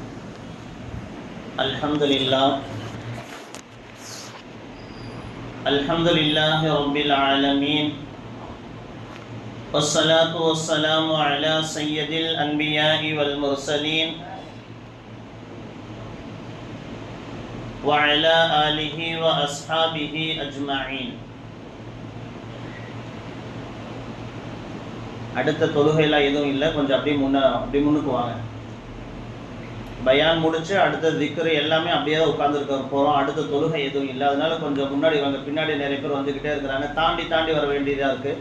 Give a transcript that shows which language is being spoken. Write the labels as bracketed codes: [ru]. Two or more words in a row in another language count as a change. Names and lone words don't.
[ar] الحمد لله رب العالمين، والصلاة والسلام على سيد الأنبياء والمرسلين وعلى آله وأصحابه أجمعين. [ta] அடுத்த தொழுகைலாம் எதுவும் இல்லை, கொஞ்சம் அப்படியே முன்னுக்கு வாங்க. பயான் முடிச்சு அடுத்த திக்ரு எல்லாமே அப்படியே உட்காந்துருக்க போகிறோம். அடுத்த தொழுகை எதுவும் இல்லை, அதனால கொஞ்சம் முன்னாடி வாங்க. பின்னாடி நிறைய பேர் வந்துக்கிட்டே இருக்கிறாங்க, தாண்டி வர வேண்டியதாக இருக்குது.